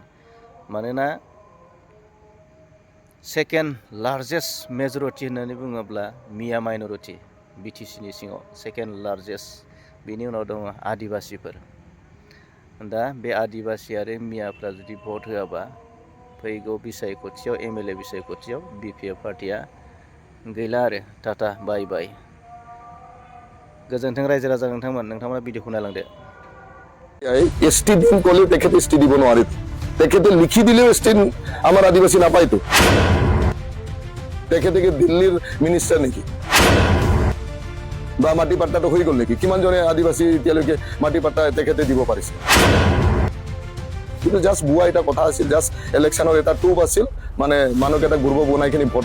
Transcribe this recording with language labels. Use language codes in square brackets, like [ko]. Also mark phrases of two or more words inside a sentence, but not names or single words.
[brx] मानोना [en] second largest majority [brx] होननानै बुङोब्ला मिया माइन'रिटि बिटिसिनि सिङाव [en] second largest [brx] बेनि उनाव दङ आदिबासिफोर। दा बे आदिबासि आरो मियाफ्रा जुदि भट होआबा फैगौ बिसायख'थियाव एमएलए बिसायख'थियाव बिपिएफ पार्टिया गैला आरो [en] tata bye bye. [brx] गोजोन्थों रायजो राजा नोंथांमोना भिडिअखौ नायलांदो। [as] এসটি দিন কলে তেখেতে এসটি দিব নোৱাৰে তেখেতে লিখি দিলেও এসটি আমাৰ আদিবাসী নাপায়তো তেখেতে কি দিল্লীৰ মিনিষ্টাৰ নেকি বা মাটি পাট্টাটো হৈ গ'ল নেকি কিমানজনে আদিবাসী এতিয়ালৈকে মাটি পাট্টা তেখেতে দিব পাৰিছে কিন্তু জাষ্ট বুৱা এটা কথা আছিল জাষ্ট ইলেকশ্যনৰ এটা টুপ আছিল মানে মানুহকেইটা গুৰুব বনাইখিনি ভোট